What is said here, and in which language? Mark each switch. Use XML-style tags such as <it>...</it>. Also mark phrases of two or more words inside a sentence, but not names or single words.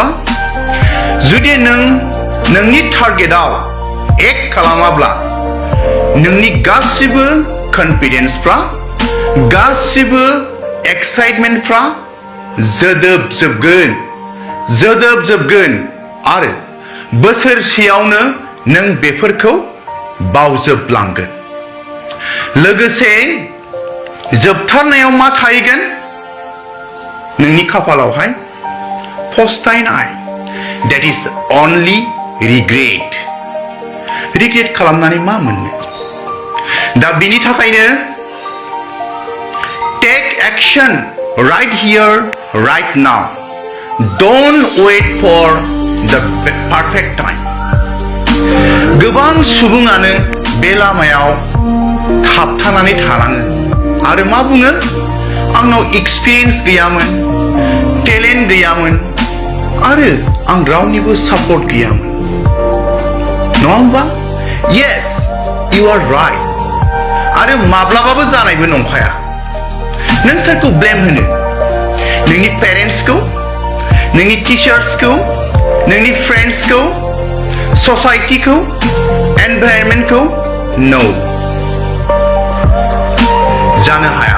<brx>जुदि नों नोंनि</brx> <en>target act</en> <brx>खालामाब्ला नोंनि गासिबो कनफिडेन्सफ्रा गासिबो एक्साइटमेन्टफ्रा जोदोबजोबगोन आरो बोसोरसेयावनो नों बेफोरखौ बावजोबलांगोन। लोगोसे जोबथारनायाव मा थाहैगोन? नोंनि खाफालावहाय फस्थायनाय।</brx> <en>That is only regret।</en> <brx>रिग्रेट खालामनानै मा मोननो? दा बिनि थाखायनो</brx> <en>take action right here right now। Don't wait for the perfect time।</en> <brx>गोबां सुबुङानो बे लामायाव थाबथानानै थालाङो आरो मा बुङो? आंनाव एक्सपिरियेन्स गैयामोन, टेलेन्ट गैयामोन आरो आं रावनिबो सापर्ट गैयामोन नङा होमबा?</brx> <en>Yes, you are right।</en> <brx>आरो माब्लाबाबो जानायबो नंखाया। नों सोरखौ ब्लेम होनो? नोंनि पेरेन्ट्सखौ, नोंनि टिचार्सखौ, नोंनि फ्रेन्ड्सखौ, ससाइटिखौ, एनभायरनमेन्टखौ? नो, जानो हाया।</brx>